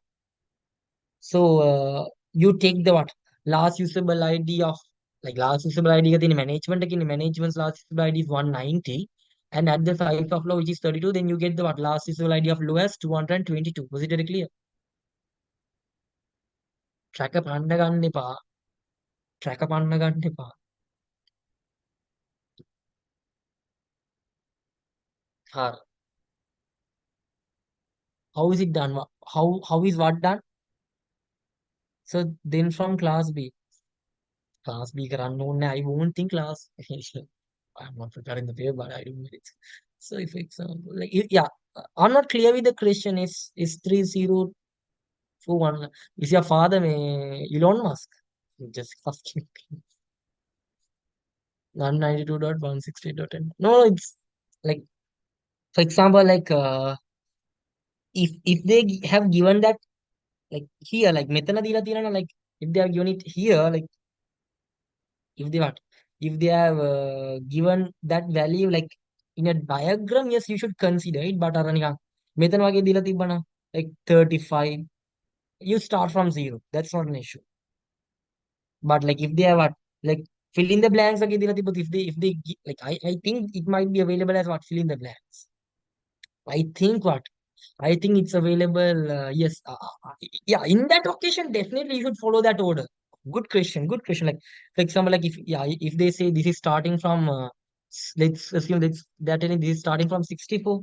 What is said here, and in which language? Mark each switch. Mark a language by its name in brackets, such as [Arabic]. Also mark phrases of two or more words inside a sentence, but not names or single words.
[English] So you take the what? Last usable ID of, like, last usable ID in management, like in management's last usable ID is 190, and at the size of low, which is 32, then you get the what? Last usable ID of low as 222. Was it very clear? Track up hand [Sinhala] ගන්න එපා. [English] Track up hand [Sinhala] ගන්න එපා. හරි. [English] How is it done? How is what done? So then from class B. Class B [Sinhala] කරන්න ඕනේ. [English] I won't think class. I'm not preparing the paper, but I do it. So if example, like yeah, I'm not clear with the question. Is 3041? Is your father Elon Musk? Just asking. 192.168.10. No, it's like for example, like if they have given that like here, like [Sinhala] මෙතන දීලා තියෙනවා [English] like if they have given it here, like if they what if they have given that value like in a diagram, yes, you should consider it. But [Sinhala] අර නිකන් මෙතන වගේ දීලා තිබ්බනම් [English] like 35, you start from zero. That's not an issue. But like if they have what like fill in the blanks [Sinhala] වගේ දීලා තිබ්බොත් [English] like I think it might be available as what fill in the blanks. I think what I think it's available. Yes, yeah. In that occasion, definitely you should follow that order. Good question. Good question. Like for example, like if yeah, if they say this is starting from, let's assume that they're telling this is starting from 64.